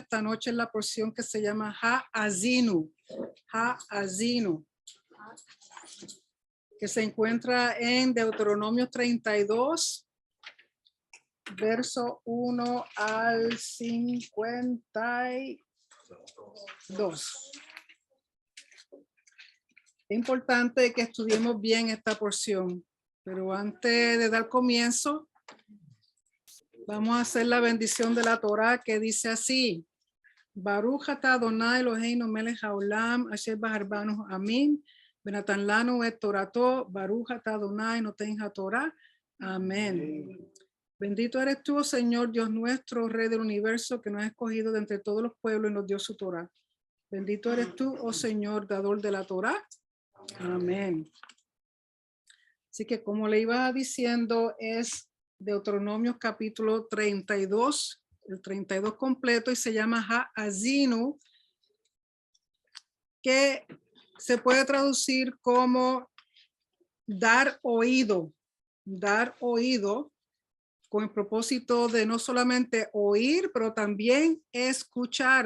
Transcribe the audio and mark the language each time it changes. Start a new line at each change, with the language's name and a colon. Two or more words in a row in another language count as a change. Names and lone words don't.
Spanish: Esta noche es la porción que se llama Ha'azinu. Ha'azinu, que se encuentra en Deuteronomio 32, verso 1 al 52. Es importante que estudiemos bien esta porción, pero antes de dar comienzo, vamos a hacer la bendición de la Torá, que dice así:
Hebrew: ברוך אתה אדוני אלוהינו מלך העולם אשר בחר בנו עמים ונתן לנו את תורתו ברוך אתה אדוני נותן התורה.
Spanish: Amén. Bendito eres tú, oh Señor, Dios nuestro, Rey del universo, que nos has escogido de entre todos los pueblos y nos dio su Torá. Bendito eres tú, oh Señor, dador de la Torá. Amén. Así que como le iba diciendo, es Deuteronomio capítulo 32, el 32 completo, y se llama Ha'azinu, que se puede traducir como dar oído con el propósito de no solamente oír, pero también escuchar.